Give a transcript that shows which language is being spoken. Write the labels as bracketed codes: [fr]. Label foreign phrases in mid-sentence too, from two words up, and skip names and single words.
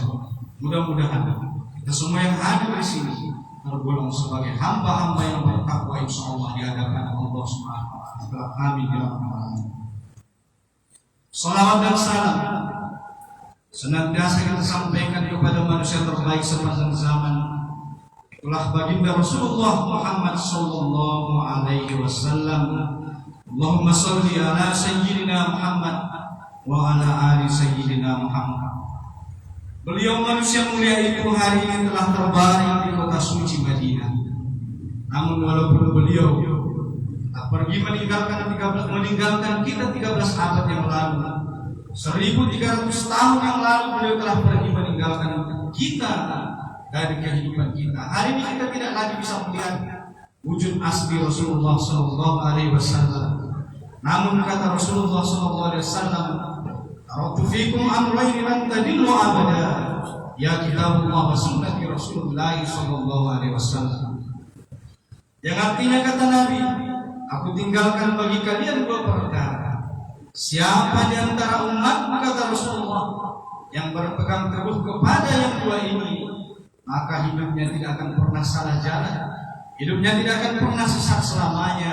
[id] Mudah-mudahan kita semua yang hadir di sini tergolong sebagai hamba-hamba yang bertakwa insyaallah di hadapan Allah [ar] سبحانه وتعالى. آمين يا رب العالمين. [id] Salawat dan salam senantiasa kita sampaikan kepada manusia terbaik sepanjang zaman. Itulah baginda Rasulullah Muhammad [ar] صلى الله عليه وسلم. اللهم صل على سيدنا محمد وعلى آل سيدنا محمد. [id] Beliau manusia mulia itu hari ini telah terbaring di kota suci Madinah. Namun walaupun beliau tak pergi meninggalkan kita 13 abad yang lalu, 1300 tahun yang lalu beliau telah pergi meninggalkan kita dari kehidupan kita. Hari ini kita tidak lagi bisa melihat wujud asli Rasulullah [ar] صلى الله عليه وسلم. [id] Namun kata [ar] رسول الله صلى الله عليه وسلم تركت فيكم أمرين لن تضلوا أبدا." يا كتاب الله وسنة رسول الله صلى الله عليه وسلم. [id] Yang artinya kata Nabi, aku tinggalkan bagi kalian 2 perkara. Siapa di antara umat, kata Rasulullah, yang berpegang teguh kepada yang 2 ini, maka hidupnya tidak akan pernah salah jalan, hidupnya tidak akan pernah sesat selamanya.